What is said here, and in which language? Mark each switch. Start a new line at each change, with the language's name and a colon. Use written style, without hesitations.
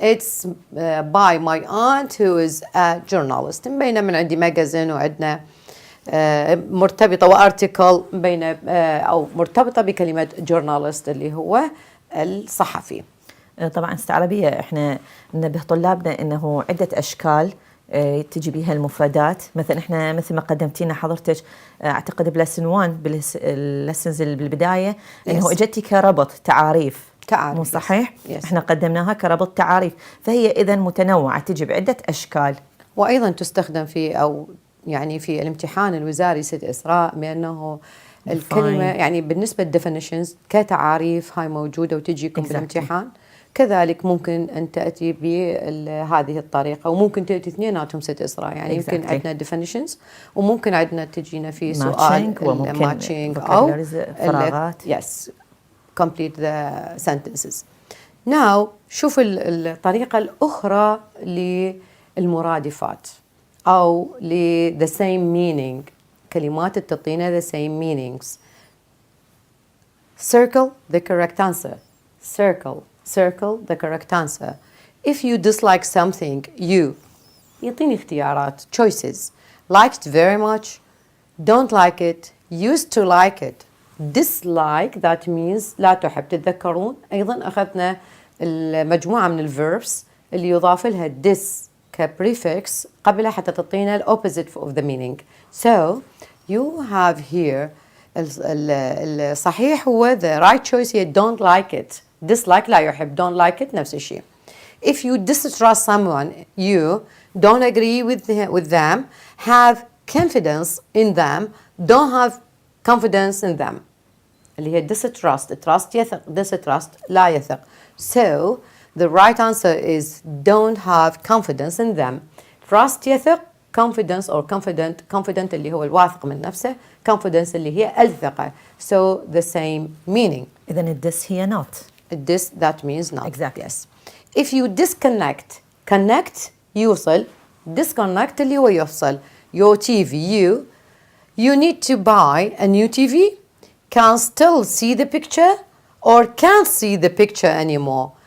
English: It's by my aunt who is a journalist.
Arabic: مبينة من عندي magazine وعندنا مرتبطة وارتكل بين أو مرتبطة بكلمة journalist اللي هو الصحفي. طبعا استعرابية احنا ننبه طلابنا انه عدة اشكال تجي بها المفردات. مثلا احنا مثل ما قدمتينا حضرتك اعتقد بلسن 1 باللسنز بالبدايه انه اجتي كربط تعاريف مو صحيح؟ احنا قدمناها كربط تعاريف، فهي اذا متنوعه تجي بعده اشكال، وايضا تستخدم في او يعني في الامتحان الوزاري ست اسراء، بانه الكلمه يعني بالنسبه definitions كتعاريف هاي موجوده وتجيكم بالامتحان. كذلك ممكن أن تأتي بهذه الطريقة، وممكن تأتي اثنيناتهم ست إسراء، يعني يمكن عندنا definitions وممكن عندنا تجينا في سؤال matching أو فراغات.
English: yes complete the sentences. Now
Arabic: شوف الطريقة الأخرى للمرادفات أو
English: the same meaning،
Arabic: كلمات تعطينا
English: the same meanings. circle the correct answer. circle circle the correct answer. If you dislike something, you
Arabic: يعطيني اختيارات
English: choices. Liked very much, don't like it, used to like it. Dislike that means
Arabic: لا تحب. تتذكرون أيضا أخذنا المجموعة من الverbs اللي يضاف لها dis كprefix قبلها حتى تعطينا
English: opposite of the meaning. So you have here
Arabic: الصحيح هو
English: the right choice here don't like it. Dislike لا يحب, don't like it
Arabic: نفس الشيء.
English: If you distrust someone, you don't agree with them, have confidence in them, don't have confidence in them.
Arabic: اللي هي distrust. Trust يثق, distrust لا يثق.
English: So the right answer is don't have confidence in them. Trust يثق, confidence or confident
Arabic: اللي هو الواثق من نفسه,
English: confidence
Arabic: اللي هي الثقة.
English: So the same meaning.
Arabic: إذن الدس هي not.
English: This that means not. Exactly. Yes. If you disconnect, connect يوصل, disconnect
Arabic: اللي هو يفصل.
English: Your TV, you need to buy a new TV, can still see the picture or can't see the picture anymore.